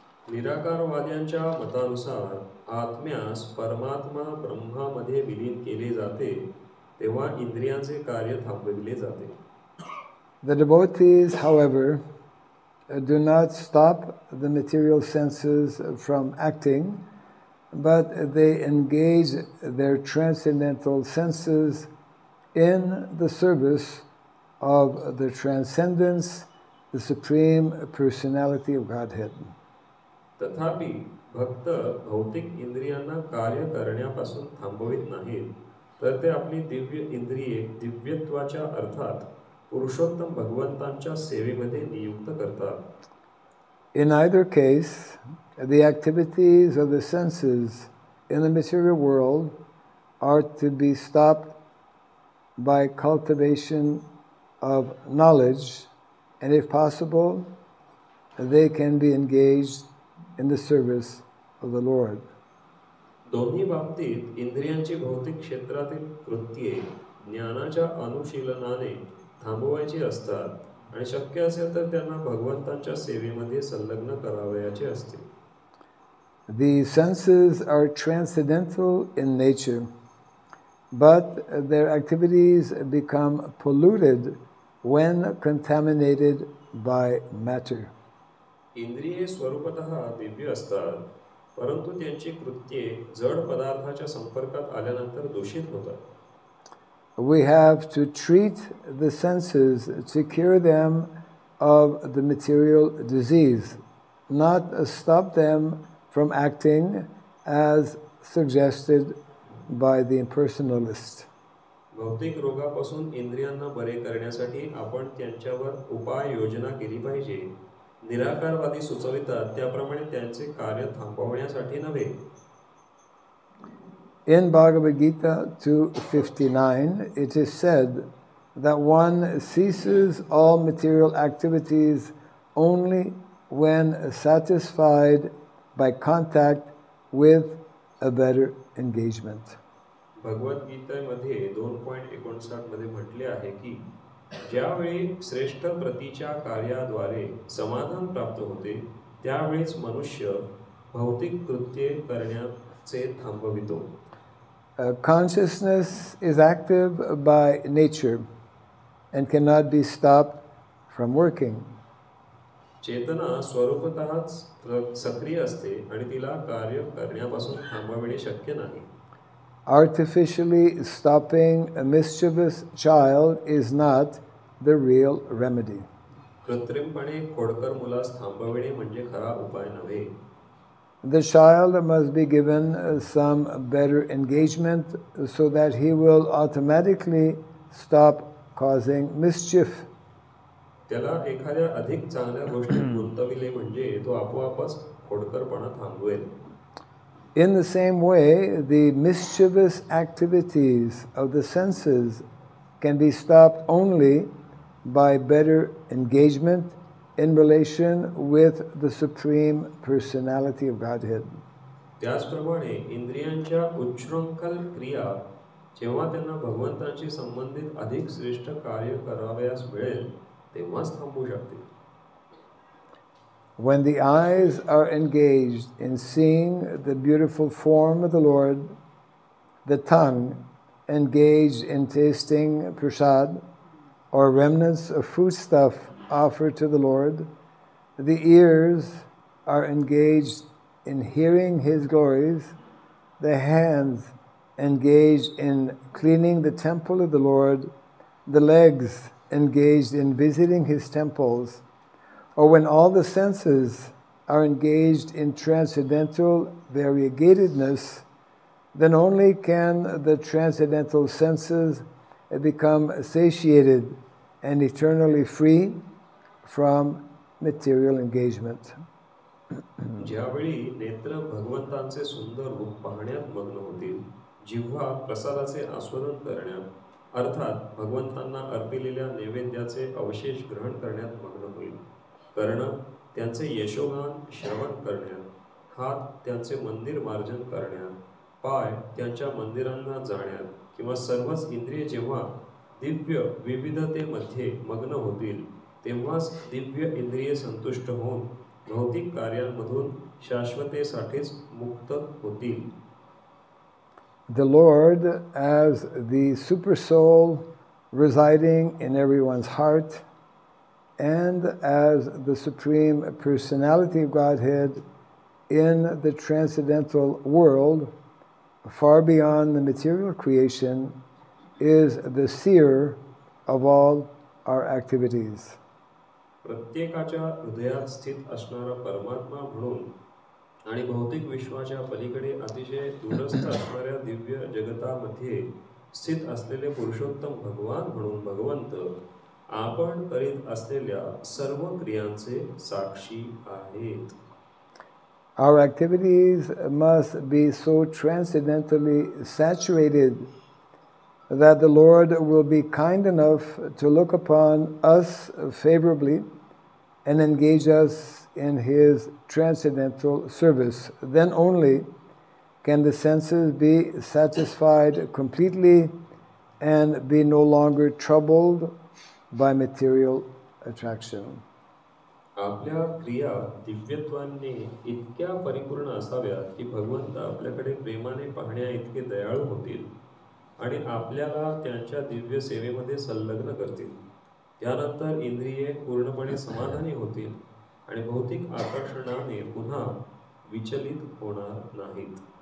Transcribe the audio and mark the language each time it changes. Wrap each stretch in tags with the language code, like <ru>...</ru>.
<mr>निराकारवाद्यांच्या मतानुसार आत्म्यास परमात्मा ब्रह्मामध्ये विलीन केले जाते तेव्हा इंद्रियांचे कार्य थांबविले जाते.</mr> <en>The devotees, however, do not stop the material senses from acting, but they engage their transcendental senses in the service of the transcendence, the Supreme Personality of Godhead.</en> <mr>तथापि भक्त भौतिक इंद्रियांना कार्य करण्यापासून थांबवित नाहीत, तर ते आपली दिव्य इंद्रिये दिव्यत्वाच्या अर्थात पुरुषोत्तम भगवंतांच्या सेवेमध्ये नियुक्त करतात.</mr> <en>In either case, the activities of the senses in the material world are to be stopped by cultivation of knowledge, and if possible, they can be engaged in the service of the Lord.</en> <mr>दोन्ही बाबतीत इंद्रियांची भौतिक क्षेत्रातील कृत्ये ज्ञानाच्या अनुशीलनाने थांबवायची असतात आणि शक्य असेल तर त्यांना भगवंतांच्या सेवेमध्ये संलग्न करावयाचे असते.</mr> <en>The senses are transcendental in nature, but their activities become polluted when contaminated by matter.</en> <mr>इंद्रिये स्वरूपतः Divya असतात, परंतु त्यांची कृत्ये जड पदार्थाच्या संपर्कात आल्यानंतर दूषित होतात.</mr> <en>We have to treat the senses to cure them of the material disease, not stop them from acting as suggested by the impersonalist.</en> <mr>भौतिक रोगापासून इंद्रियांना बरे करण्यासाठी आपण त्यांच्यावर उपाय योजना केली पाहिजे. निराकारवादी सुचवितात त्याप्रमाणे त्यांचे कार्य थांबवण्यासाठी नव्हे.</mr> <en>In Bhagavad Gita 2:59, it is said that one ceases all material activities only when satisfied by contact with a better engagement.</en> <mr>भगवद्गीतेमध्ये 2.59 मध्ये म्हटले आहे की ज्यावेळी श्रेष्ठ प्रतीच्या कार्याद्वारे समाधान प्राप्त होते, त्यावेळीच मनुष्य भौतिक कृत्ये करण्याचे थांबवितो.</mr> <en>Consciousness is active by nature and cannot be stopped from working.</en> <mr>चेतना स्वरूपतःच सक्रिय असते आणि तिला कार्य करण्यापासून थांबविणे शक्य नाही.</mr> <en>Artificially stopping a mischievous child is not the real remedy.</en> <mr>कृत्रिमपणे खोडकर मुलास थांबविणे म्हणजे खरा उपाय नव्हे.</mr> <en>The child must be given some better engagement so that he will automatically stop causing mischief.</en> <mr>त्याला एखाद्या अधिक चांगल्या गोष्टीत गुंतविले म्हणजे तो आपोआपच खोडकरपणा थांबवेल.</mr> <en>In the same way, the mischievous activities of the senses can be stopped only by better engagement in relation with the Supreme Personality of Godhead.</en> <mr>त्याचप्रमाणे इंद्रियांच्या उच्छृंखल क्रिया जेव्हा त्यांना भगवंतांशी संबंधित अधिक श्रेष्ठ कार्य करावयास मिळेल तेव्हाच थांबू शकतील.</mr> <en>When the eyes are engaged in seeing the beautiful form of the Lord, the tongue engaged in tasting prasad or remnants of foodstuff offered to the Lord, the ears are engaged in hearing His glories, the hands engaged in cleaning the temple of the Lord, the legs engaged in visiting His temples, or when all the senses are engaged in transcendental variegatedness, then only can the transcendental senses become satiated and eternally free from material engagement.</en> <mr>ज्यावेळी नेत्र भगवंतांचे सुंदर रूप पाहण्यात मग्न होतील, जिव्हा प्रसादाचे आस्वादन करण्यात अर्थात भगवंतांना अर्पिलेल्या नैवेद्याचे अवशेष ग्रहण करण्यात मग्न होईल, कर्ण त्यांचे यशोगान श्रवण करण्यात, हात त्यांचे मंदिर मार्जन करण्यात, पाय त्यांच्या मंदिरांना जाण्यात किंवा सर्वच इंद्रिये जेव्हा दिव्य विविधतेमध्ये मग्न होतील, तेव्हाच दिव्य इंद्रिये संतुष्ट होऊन भौतिक कार्यांमधून शाश्वतेसाठीच मुक्त होतील.</mr> <en>The Lord, as the super soul residing in everyone's heart, and as the Supreme Personality of Godhead in the transcendental world, far beyond the material creation, is the seer of all our activities.</en> <mr>प्रत्येकाच्या हृदयात स्थित असणारा परमात्मा म्हणून आणि भौतिक विश्वाच्या पलीकडे अतिशय दूरस्थ असणाऱ्या दिव्य जगतामध्ये स्थित असलेले पुरुषोत्तम भगवान म्हणून भगवंत आपण करीत असलेल्या सर्व क्रियांचे साक्षी आहेत.</mr> <en>Our activities must be so transcendently saturated that the Lord will be kind enough to look upon us favorably and engage us in His transcendental service. Then only can the senses be satisfied completely and be no longer troubled by material attraction.</en> <mr>आपल्या क्रिया दिव्यत्वाने इतक्या परिपूर्ण असाव्यात की भगवंत आपल्याकडे प्रेमाने पाहण्या इतके दयाळू होतील आणि आपल्याला त्यांच्या दिव्य सेवेमध्ये संलग्न करतील. त्यानंतर इंद्रिये पूर्णपणे समाधानी होतील आणि भौतिक आकर्षणाने पुन्हा विचलित होणार नाहीत.</mr>